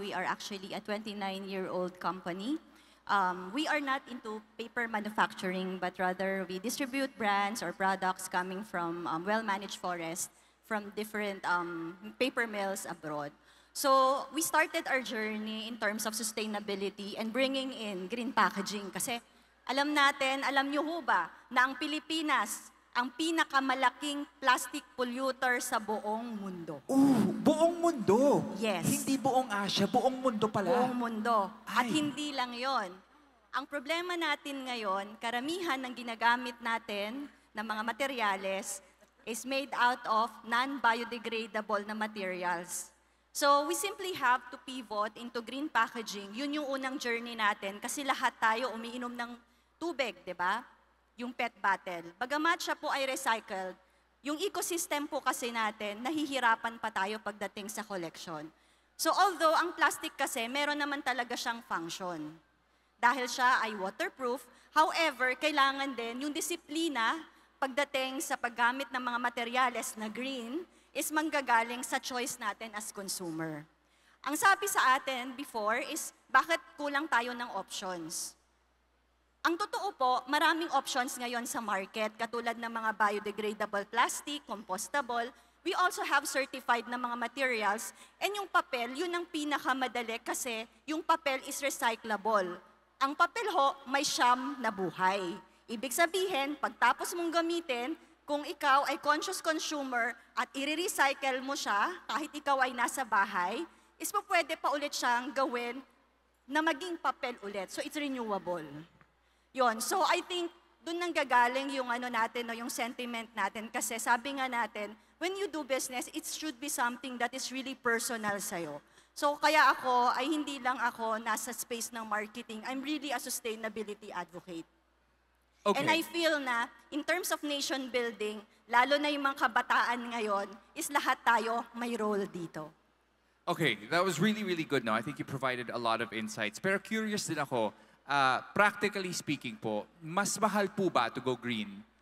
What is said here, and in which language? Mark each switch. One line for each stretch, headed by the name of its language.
English: We are actually a 29-year-old company. We are not into paper manufacturing, but rather we distribute brands or products coming from well-managed forests from different paper mills abroad. So we started our journey in terms of sustainability and bringing in green packaging.
Filipino: Kasi alam nyo ho ba, na ang Pilipinas, ang pinakamalaking plastic polluter sa buong mundo. Buong mundo?
English: Yes.
Filipino: Hindi buong Asia, buong mundo pala. Buong mundo. At Ay. hindi lang yon. Ang problema natin ngayon, karamihan ng ginagamit natin ng mga materyales is
English: made out of non-biodegradable
Filipino: na materials.
English: So we simply have to pivot into green packaging.
Filipino: Yun yung unang journey natin kasi lahat tayo umiinom ng tubig, di ba? Yung PET bottle. Bagamat siya po ay recycled, yung ecosystem po kasi natin, nahihirapan pa tayo pagdating sa collection. So although ang plastic kasi, meron naman talaga siyang function. Dahil siya ay waterproof, however, kailangan din yung disiplina pagdating sa paggamit ng mga materyales na green is manggagaling sa choice natin as consumer. Ang sabi sa atin before is, bakit kulang tayo ng options? Ang totoo po, maraming options ngayon sa market, katulad ng mga biodegradable plastic, compostable.
English: We also have certified na mga materials.
Filipino: And yung papel, yun ang pinakamadali kasi yung papel is recyclable. Ang papel ho, may siyam na buhay. Ibig sabihin, pagtapos mong gamitin, kung ikaw ay conscious consumer at i-recycle mo siya, kahit ikaw ay nasa bahay, is po pwede pa ulit siyang gawin na maging papel ulit.
English: So it's renewable.
Filipino: Yon. So I think doon nang gagaling yung natin, no, yung sentiment natin.
English: Kasi sabi nga natin, when you do business, it should be something that is really personal
Filipino: sa'yo. So kaya ako, ay hindi lang ako nasa space ng marketing.
English: I'm really a sustainability advocate. Okay.
Filipino: And I feel na, in terms of nation building, lalo na yung mga kabataan ngayon, is lahat tayo may role dito.
English: Okay, that was really, really good, no? I think you provided a lot of insights.
Filipino: Pero curious din ako, practically speaking po, mas mahal po ba
English: to go green